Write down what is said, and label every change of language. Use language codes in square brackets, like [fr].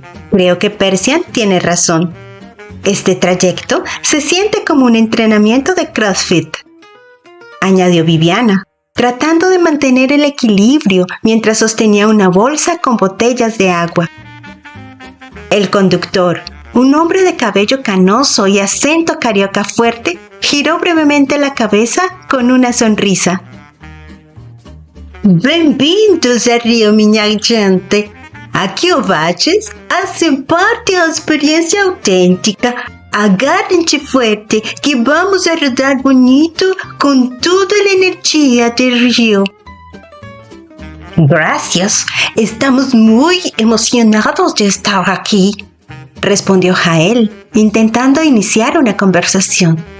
[es] Creo que Persian tiene razón. Este trayecto se siente como un entrenamiento de CrossFit, añadió Viviana, tratando de mantener el equilibrio mientras sostenía una bolsa con botellas de agua. El conductor, un hombre de cabello canoso y acento carioca fuerte, giró brevemente la cabeza con una sonrisa. [pt] Bem-vindos a Rio, minha gente. Aqui o Baches hace parte da experiência autêntica. [es] Agárrense fuerte que vamos a rodar bonito con toda la energía del Río. Gracias, estamos muy emocionados de estar aquí, respondió Jael, intentando iniciar una conversación.